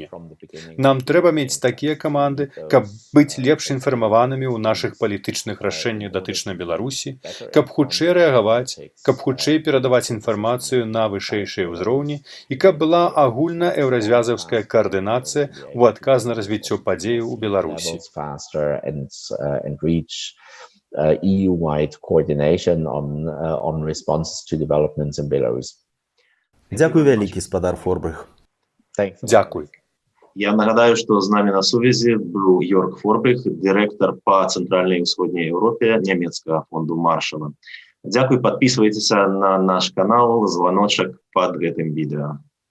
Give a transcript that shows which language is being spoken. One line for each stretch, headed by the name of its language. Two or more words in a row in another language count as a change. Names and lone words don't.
Belarusian: Нам трэба мець такія каманды, каб быць лепш інфармаванымі ў нашых палітычных рашэннях датычна Беларусі, каб хутчэй рэагаваць, каб хутчэй перадаваць інфармацыю на вышэйшыя ўзроўні і каб была агульна еўразвязаўская каардынацыя ў адказ на развіццё падзеяў у Беларусі.
English: EU-wide coordination on responses to developments in Belarus.
Belarusian: Дзякуй вялікі, спадар Форбрых. Дзякуй. Я нагадаю, што з намі на сувязі быў Йорк Форбрых, дырэктар па цэнтральнай і ўсходняй Еўропе нямецкага фонду Маршала. Дзякуй, падпісвайцеся на наш канал, званочак пад гэтым відэа.